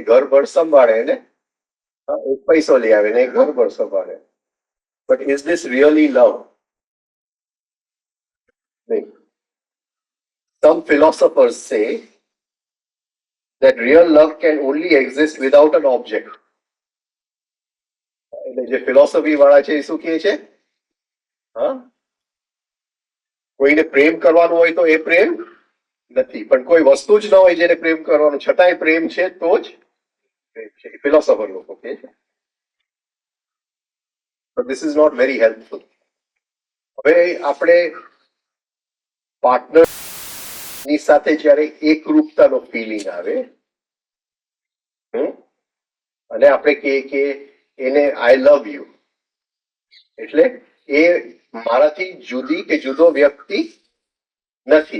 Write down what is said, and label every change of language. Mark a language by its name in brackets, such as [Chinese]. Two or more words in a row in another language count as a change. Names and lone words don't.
[Gujarati] ઘર ભર સંભાળે ને એક પૈસો લઈ આવે ને ઘર ભર સંભાળે. [English] But is this really love? નહીં. Some philosophers say that real love can only exist without an object. [Gujarati] એટલે જે ફિલોસોફી વાળા છે એ શું કહે છે? કોઈને પ્રેમ કરવાનો હોય તો એ પ્રેમ નથી, પણ કોઈ વસ્તુ જ ન હોય જેને પ્રેમ કરવાનો છતાંય પ્રેમ છે તો જ પ્રેમ છે. ફિલોસોફર લોકો કહે છે. [English] But this is not very helpful. [Gujarati] હવે આપણે પાર્ટનર ની સાથે જ્યારે એકરૂપતાનો ફિલિંગ આવે, અને આપણે કહીએ કે એને [English] I love you, [Gujarati] એટલે એ મારાથી જુદી કે જુદો વ્યક્તિ નથી.